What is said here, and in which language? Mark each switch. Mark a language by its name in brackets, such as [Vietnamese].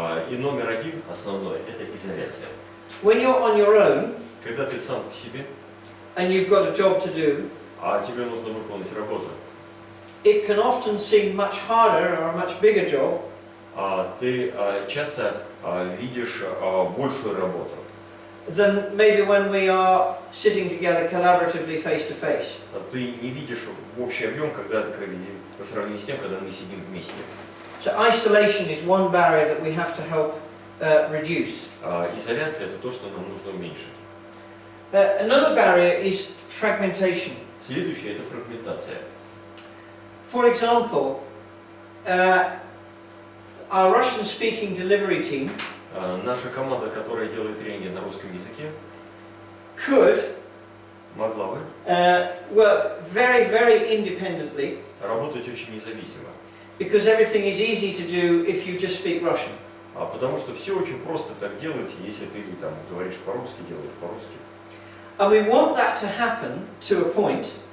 [Russian] И номер один, основной, это изоляция. [English] When you're on your own [Russian] Когда ты сам по себе, [English] and you've got a job to do, [Russian] а тебе нужно выполнить работу, [English] it can often seem much harder or a much bigger job [Russian] ты часто видишь большую работу. [English] than maybe when we are sitting together collaboratively face to face. [Russian] Ты не видишь в общий объем, когда по сравнению с тем, когда мы сидим вместе. [English] So isolation is one barrier that we have to help reduce. [Russian] Изоляция – это то, что нам нужно уменьшить. [English] Another barrier is fragmentation. [Russian] Следующее – это фрагментация. [English] For example, our Russian-speaking delivery team [Russian] Наша команда, которая делает тренинги на русском языке, [English] could [Russian] могла бы [English] work very, very independently [Russian] работать очень независимо. [English] because everything is easy to do if you just speak Russian. [Russian] Потому что все очень просто так делать, если ты там говоришь по-русски, делаешь по-русски. [English] And we want that to happen to a point